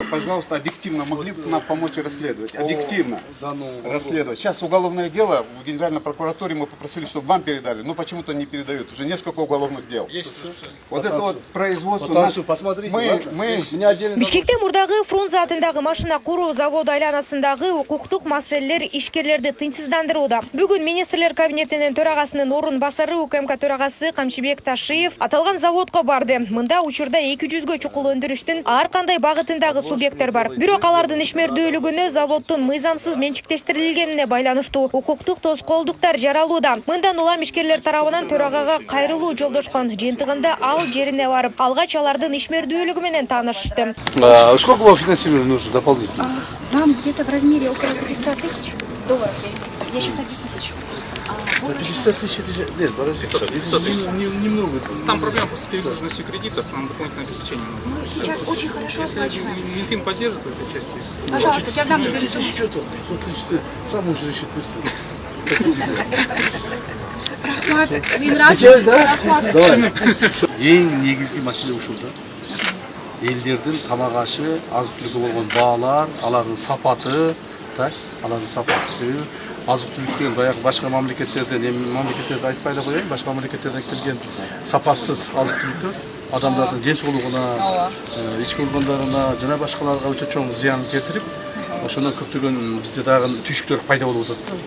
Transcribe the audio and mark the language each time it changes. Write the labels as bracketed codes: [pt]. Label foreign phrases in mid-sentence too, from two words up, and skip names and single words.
[ru] пожалуйста, объективно могли бы нам помочь расследовать? Объективно расследовать. Сейчас уголовное дело в Генеральной прокуратуре мы попросили, чтобы вам передали. Но почему-то не передают. Уже несколько уголовных дел. Вот это вот производство. [ky] Бишкекте мурдагы Фрунзе атындагы машина куруу заводу айланасындагы укуктук маселелер ишкерлерди тынчсыздандырууда. Бүгүн министрлер кабинетинин төрагасынын орун басары УКМК төрагасы Камчыбек Ташиев аталган заводко барды. Мында учурда 200гө чукул өндүрүштүн ар кандай багытындагы субъекттер бар. Бирок алардын ишмердүүлүгүнө заводдун мыйзамсыз менчиктештирилгенине байланыштуу укуктук тоскоолдуктар жаралууда. Мындан улам ишкерлер тарабынан төрагага кайрылуу жолдошкон. Жыйынтыгында ал жерине барып, алгач алардын ишмердүүлүгү менен таанышты. [ru] Сколько вам финансирования нужно дополнительно? Нам где-то в размере около 500 тысяч долларов. Я сейчас объясню почему. 50 тысяч, это же... Нет, подожди. 500 тысяч. Немного. Там проблема просто с перегруженностью кредитов, нам дополнительное обеспечение нужно. Мы сейчас очень хорошо Если оплачиваем. Минфин поддержит в этой части. Пожалуйста, я дам тебе Если сумму. что-то, 500 тысяч, ты сам можешь решить быстро. [ky] Рахмат, Минрас. Geçeriz да? Рахмат. Ең негизги маселе ушул да. Элдердин тамак ашы, азык-түлүккө болгон баалар, алардын сапаты, так, алардын сапаты себеби азык-түлүктөн баягы башка мамлекеттерден, эми мамлекеттерди айтпай да коеюн, башка мамлекеттерден келген сапатсыз азык-түлүктөр адамдардын ден соолугуна, ички органдарына жана башкаларга өтө чоң зыян келтирип, ошондон көптөгөн бизде дагы түйшүктөр пайда болуп атат да.